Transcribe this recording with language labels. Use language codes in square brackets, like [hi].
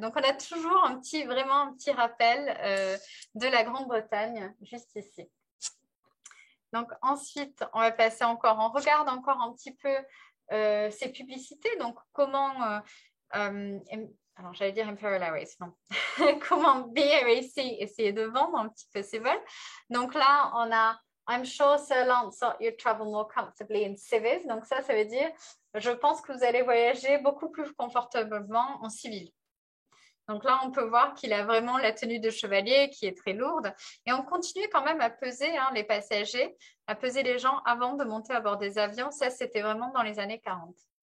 [fr] Donc on a toujours vraiment un petit rappel de la Grande-Bretagne juste ici. Donc ensuite, on va passer encore, on regarde encore un petit peu ces publicités. Donc comment, alors j'allais dire Imperial Airways, non. Comment BAC essayait de vendre un petit peu ses vols. Donc là, on a [en] I'm sure Sir Lancelot you travel more comfortably in civils. [fr] Donc ça veut dire, je pense que vous allez voyager beaucoup plus confortablement en civil. Donc là, on peut voir qu'il a vraiment la tenue de chevalier qui est très lourde. Et on continue quand même à peser les passagers, à peser les gens avant de monter à bord des avions. Ça, c'était vraiment dans les années 40.